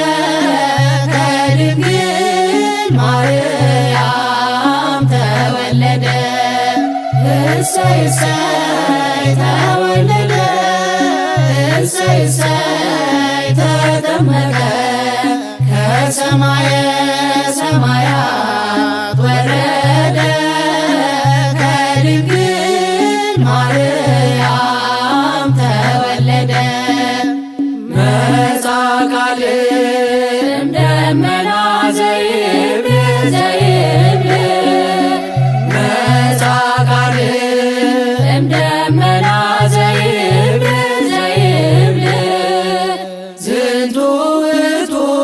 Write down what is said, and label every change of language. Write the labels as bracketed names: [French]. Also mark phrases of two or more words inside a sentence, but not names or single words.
[Amharic] ከድንግል ማርያም ተወለደ እሰይ እሰይ ተወለደ እሰይ እሰይ ተጠመቀ ከሰማየ ሰማያት ወረደ ከድንግል ማርያም ተወለደ [Geez] መጻ ቃል እምደመና ዘይብል ዘይብል መጻ ቃል እምደመና ዘይብል ዘይብል ዝንቱ ውእቱ